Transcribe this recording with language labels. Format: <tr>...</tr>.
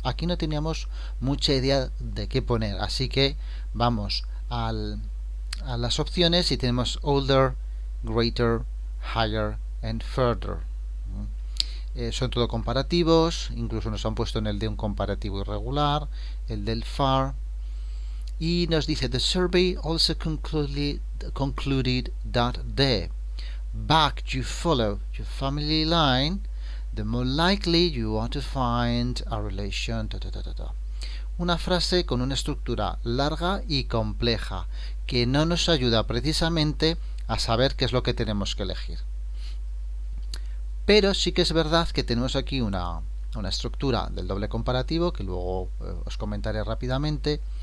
<es>Aquí no teníamos mucha idea de qué poner, así que vamos a las opciones y tenemos</es> <en>older, greater, higher and further.</en> <es>Son todo comparativos, incluso nos han puesto en el de un comparativo irregular, el del far. Y nos dice,</es> <en>the survey also concluded that the back you follow your family line, the more likely you are to find a relation.</en> <es>Una frase con una estructura larga y compleja que no nos ayuda precisamente a saber qué es lo que tenemos que elegir. Pero sí que es verdad que tenemos aquí una estructura del doble comparativo que luego os comentaré rápidamente.</es>